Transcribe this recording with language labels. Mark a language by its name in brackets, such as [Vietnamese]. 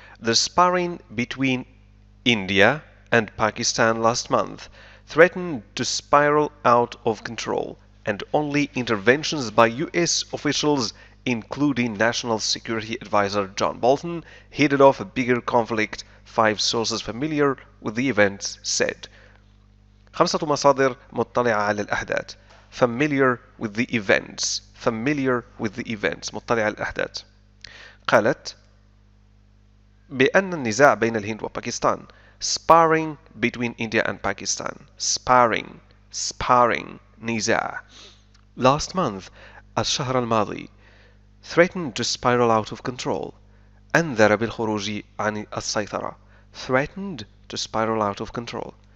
[English] The sparring between India and Pakistan last month threatened to spiral out of control, and only interventions by US officials, including National Security Advisor John Bolton, headed off a bigger conflict, 5 sources familiar with the events said. [Arabic] 5 مصادر مطلعة على الأحداث. [English] Familiar with the events. Familiar with the events. [Arabic] مطلعة على الأحداث. قالت بأن النزاع بين الهند وباكستان [English] sparring between India and Pakistan sparring [Arabic] نزاع [English] last month [Arabic] الشهر الماضي [English] threatened to spiral out of control [Arabic] أنذر بالخروج عن السيطرة threatened to spiral out of control